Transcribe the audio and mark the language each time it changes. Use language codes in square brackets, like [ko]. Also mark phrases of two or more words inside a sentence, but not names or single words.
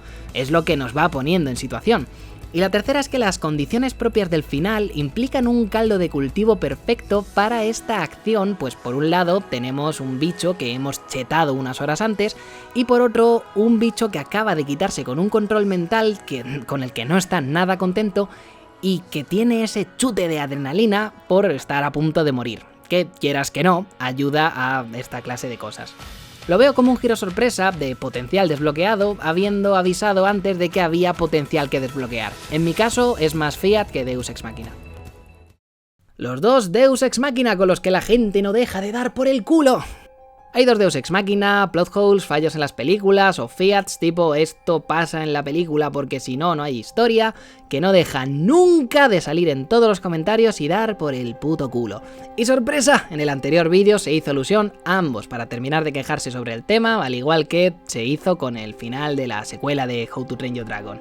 [es] Es lo que nos va poniendo en situación. Y la tercera es que las condiciones propias del final implican un caldo de cultivo perfecto para esta acción, pues por un lado tenemos un bicho que hemos chetado unas horas antes y por otro un bicho que acaba de quitarse con un control mental con el que no está nada contento y que tiene ese chute de adrenalina por estar a punto de morir, que quieras que no, ayuda a esta clase de cosas. Lo veo como un giro sorpresa de potencial desbloqueado, habiendo avisado antes de que había potencial que desbloquear. En mi caso, es más Fiat que [la] Deus Ex Machina. [es] Los 2 [la] Deus Ex Machina [es] con los que la gente no deja de dar por el culo. Hay 2 [la] Deus Ex Machina, [en] plot holes, [es] fallos en las películas o fiats tipo esto pasa en la película porque si no, no hay historia, que no dejan nunca de salir en todos los comentarios y dar por el puto culo. Y sorpresa, en el anterior vídeo se hizo alusión a ambos para terminar de quejarse sobre el tema, al igual que se hizo con el final de la secuela de How to Train Your Dragon.